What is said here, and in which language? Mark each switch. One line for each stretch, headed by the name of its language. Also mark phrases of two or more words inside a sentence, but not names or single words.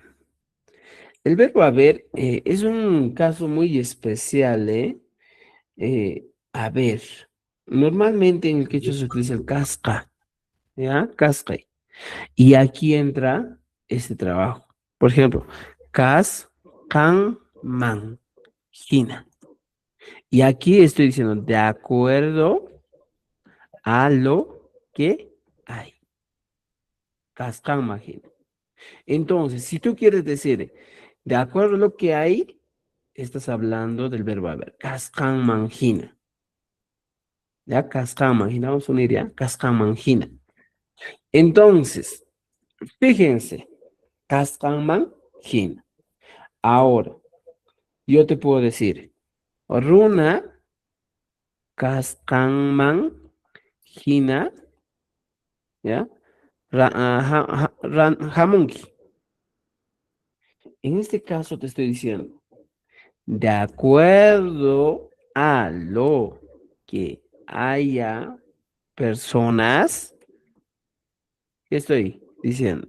Spanish: El verbo haber es un caso muy especial, ¿eh? Haber. Normalmente en el quechua se utiliza el casca, ¿ya? Casca. Y aquí entra este trabajo. Por ejemplo,
Quechua: cas, can, man, gina.
Spanish: Y aquí estoy diciendo, de acuerdo a lo que hay.
Quechua: Cas, can, man, gina.
Spanish: Entonces, si tú quieres decir, de acuerdo a lo que hay, estás hablando del verbo haber.
Quechua: Cas, can, man, gina. Ya, cas, can, man, gina.
Spanish: Vamos a unir ya.
Quechua: Cas, can, man, gina.
Spanish: Entonces, fíjense.
Quechua: Cas, can, man, gina.
Spanish: Ahora, yo te puedo decir,
Quechua: Runa, Kaskanman, Hina, ¿ya? Jamunki.
Spanish: En este caso te estoy diciendo, de acuerdo a lo que haya personas, ¿qué estoy diciendo?